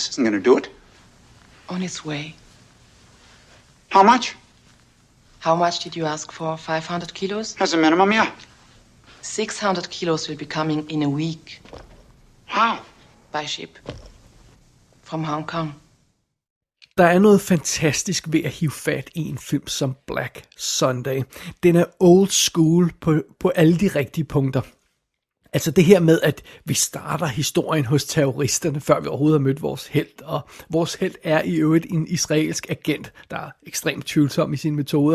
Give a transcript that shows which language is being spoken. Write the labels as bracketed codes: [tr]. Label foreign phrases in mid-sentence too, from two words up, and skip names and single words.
[en] This isn't gonna do it. On its way. How much? How much did you ask for? 500 kilos? As a minimum, yeah. 600 kilos will be coming in a week. How? By ship. From Hong Kong. [da] Der er noget fantastisk ved at hive fat i en film som Black Sunday. Den er [en] old school [da] på alle de rigtige punkter. Altså det her med, at vi starter historien hos terroristerne, før vi overhovedet har mødt vores helt, og vores helt er i øvrigt en israelsk agent, der er ekstremt tvivlsom i sine metoder.